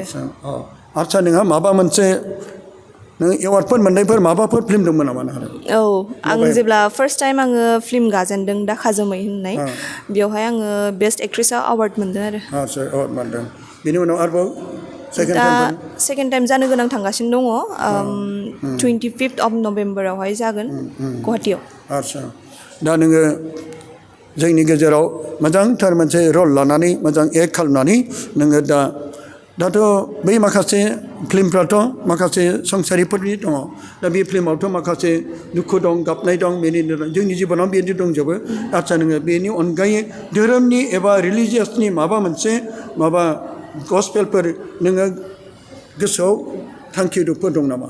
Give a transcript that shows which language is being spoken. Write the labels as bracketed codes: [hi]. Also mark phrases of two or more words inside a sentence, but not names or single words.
[brx] आदसा नोंहा माबा मोनसे नों एवार्डफोर मोननायफोर माबाफोर फिल्म दंमोन नामा आं जेब्ला [en] first time [brx] आङो फिल्म गाजेनदों दाखा जोमै होननाय बेवहाय आङो [en] best actress [brx] एवार्ड मोनदों आरो एवार्ड मोनदों बेनि उनाव आरोबाव दा [en] second time [brx] जानो गोनां थांगासिनो दङ 25th of Novemberआवहाय जागोन गुवाहाटियाव आदसा दा नोङो जोंनि गेजेराव मोजांथार मोनसे रल लानानै मोजां एक्ट खालामनानै नोङो दाथ' बै माखासे फिल्मफ्राथ' माखासे संसारिफोरनि दङ दा बे फिल्मावथ' माखासे दुखु दं गाबनाय दं बेनि जोंनि जिबनाव बेनि दंजोबो आदसा नोङो बेनि अनगायै धोरोमनि एबा रिलिजियासनि माबा मोनसे गस्पेलफोर नोङो गोसोआव थांखिफोर दं नामा